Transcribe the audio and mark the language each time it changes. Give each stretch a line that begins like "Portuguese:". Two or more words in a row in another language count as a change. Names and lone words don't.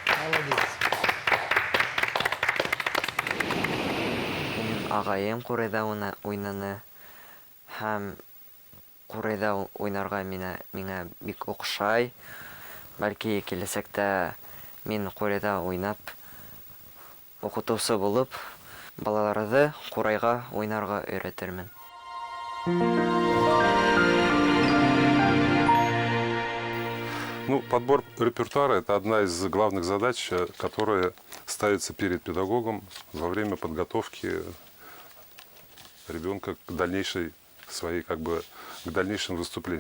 Bashkir: Ағайым Ҡурайҙа уйнаны һәм Ҡурайҙа уйнарға миңә бик оҡшай. Бәлки киләсәктә мин Ҡурайҙа уйнап, уҡытыусы булып, балаларҙы Ҡурайға уйнарға өйрәтермен.
Russian: Подбор репертуара – это одна из главных задач, которая ставится перед педагогом во время подготовки ребенка к дальнейшей к дальнейшим выступлениям.